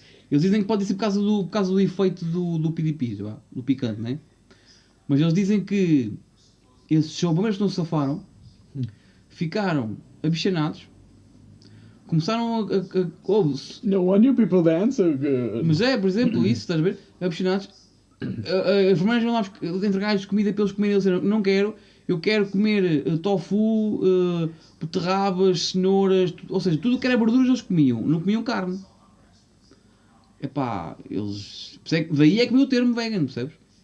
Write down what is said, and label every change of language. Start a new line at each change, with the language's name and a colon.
Portuguese: Eles dizem que pode ser por causa do efeito do PDP, do picante, né? Mas eles dizem que esses bombeiros que não se safaram ficaram abichanados, começaram a
English: No wonder people dance so good.
Portuguese: mas por exemplo, isso, estás a ver? Abichanados. As enfermeiras vão lá entregar-lhes comida para eles comerem. Eles disseram, não quero, eu quero comer tofu, beterrabas, cenouras, ou seja, tudo o que era verduras eles comiam, não comiam carne. Epá, eles... Daí é que veio o termo vegan, percebes?